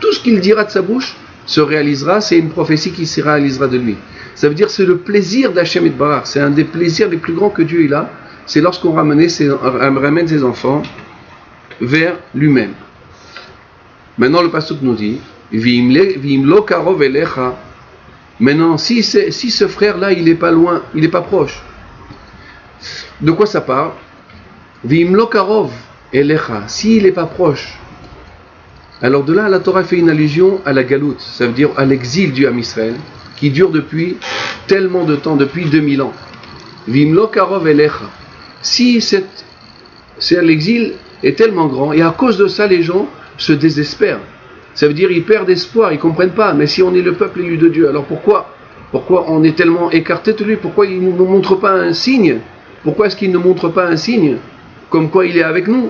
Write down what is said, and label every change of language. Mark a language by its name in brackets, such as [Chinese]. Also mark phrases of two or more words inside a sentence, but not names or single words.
[French] Tout ce qu'il dira de sa bouche se réalisera, c'est une prophétie qui se réalisera de lui. Ça veut dire que c'est le plaisir d' [Hebrew] השם יתברך, [French] c'est un des plaisirs les plus grands que Dieu il a, c'est lorsqu'on ramène ses enfants vers lui-même. Maintenant le pasuk nous dit, [Hebrew] ואם לא קרוב אליך. [French] Maintenant, si ce frère-là, il n'est pas loin, il n'est pas proche, de quoi ça parle? [Hebrew] ואם לא קרוב אליך, [French] s'il n'est pas proche. Alors de là, la Torah fait une allusion à la galoute, ça veut dire à l'exil du [Hebrew] עם ישראל, [French] qui dure depuis tellement de temps, depuis 2000 ans. [Hebrew] ואם לא קרוב אליך. [French] Si l'exil est tellement grand, et à cause de ça, les gens se désespèrent. Ça veut dire qu'ils perdent espoir, ils ne comprennent pas. Mais si on est le peuple élu de Dieu, alors pourquoi on est tellement écarté de lui? Pourquoi il ne nous montre pas un signe? Pourquoi est-ce qu'il ne montre pas un signe comme quoi il est avec nous?